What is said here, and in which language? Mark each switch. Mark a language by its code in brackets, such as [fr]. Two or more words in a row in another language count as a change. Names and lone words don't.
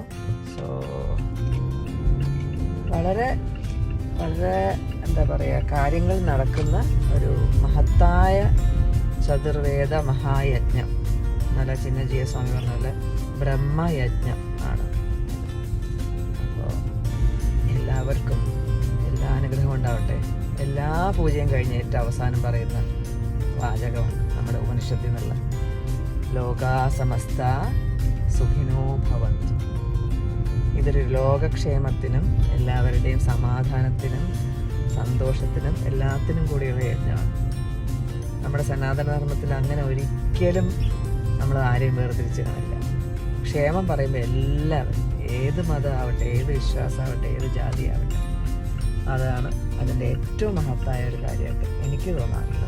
[ml] സോ വളരെ വളരെ എന്താ പറയുക, കാര്യങ്ങൾ നടക്കുന്ന ഒരു മഹത്തായ ചതുർവേദ മഹായജ്ഞം. നല്ല ചിന്നജിയ സ്വാമി പറഞ്ഞ പോലെ ബ്രഹ്മയജ്ഞം ആണ്. അപ്പോൾ എല്ലാവർക്കും എല്ലാ അനുഗ്രഹവും ഉണ്ടാവട്ടെ. എല്ലാ പൂജയും കഴിഞ്ഞ് ഏറ്റവും അവസാനം പറയുന്ന വാചകമാണ് നമ്മുടെ ഉപനിഷത്തിൽ നിന്നുള്ള [sa] ലോകാ സമസ്ത സുഖിനോ ഭവന്തു. [ml] ഇതൊരു ലോകക്ഷേമത്തിനും എല്ലാവരുടെയും സമാധാനത്തിനും സന്തോഷത്തിനും എല്ലാത്തിനും കൂടിയുള്ള യജ്ഞമാണ്. നമ്മുടെ സനാതനധർമ്മത്തിൽ അങ്ങനെ ഒരിക്കലും നമ്മൾ ആരെയും വേർതിരിച്ച് കാണില്ല. ക്ഷേമം പറയുമ്പോൾ എല്ലാവരും, ഏത് മതമാവട്ടെ, ഏത് വിശ്വാസമാവട്ടെ, ഏത് ജാതി ആവട്ടെ, അതാണ് അതിൻ്റെ ഏറ്റവും മഹത്തായ ഒരു കാര്യമായിട്ട് എനിക്ക് തോന്നാറുള്ളത്.